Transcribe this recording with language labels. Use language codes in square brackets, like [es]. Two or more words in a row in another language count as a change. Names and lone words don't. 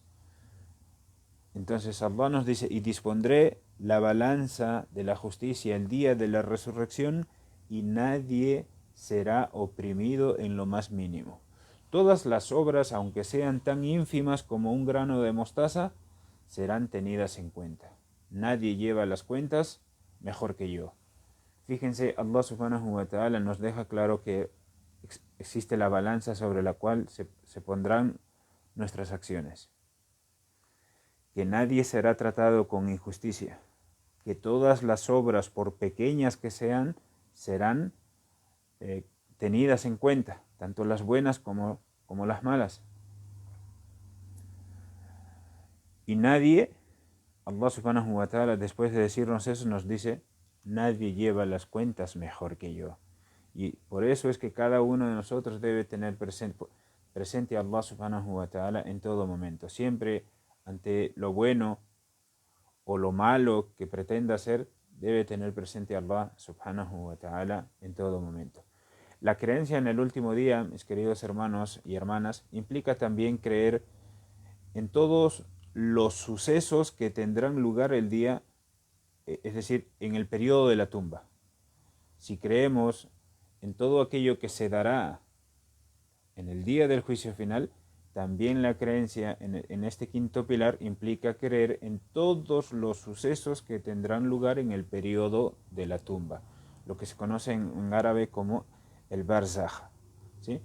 [es] Entonces Allah nos dice: y dispondré la balanza de la justicia el día de la resurrección, y nadie será oprimido en lo más mínimo. Todas las obras, aunque sean tan ínfimas como un grano de mostaza, serán tenidas en cuenta. Nadie lleva las cuentas mejor que yo. Fíjense, Allah [ar] سبحانه وتعالى [es] nos deja claro que existe la balanza sobre la cual se pondrán nuestras acciones. Que nadie será tratado con injusticia. Que todas las obras, por pequeñas que sean, serán tenidas en cuenta, tanto las buenas como las malas. Y nadie, [ar] الله سبحانه وتعالى, [es] después de decirnos eso, nos dice: nadie lleva las cuentas mejor que yo. Y por eso es que cada uno de nosotros debe tener presente a Allah [ar] سبحانه وتعالى [es] en todo momento. Siempre ante lo bueno o lo malo que pretenda hacer, debe tener presente a Allah [ar] سبحانه وتعالى [es] en todo momento. La creencia en el último día, mis queridos hermanos y hermanas, implica también creer en todos los sucesos que tendrán lugar el día, es decir, en el periodo de la tumba. Si creemos en todo aquello que se dará en el día del juicio final, también la creencia en este quinto pilar implica creer en todos los sucesos que tendrán lugar en el periodo de la tumba, lo que se conoce en árabe como el barzakh, ¿sí?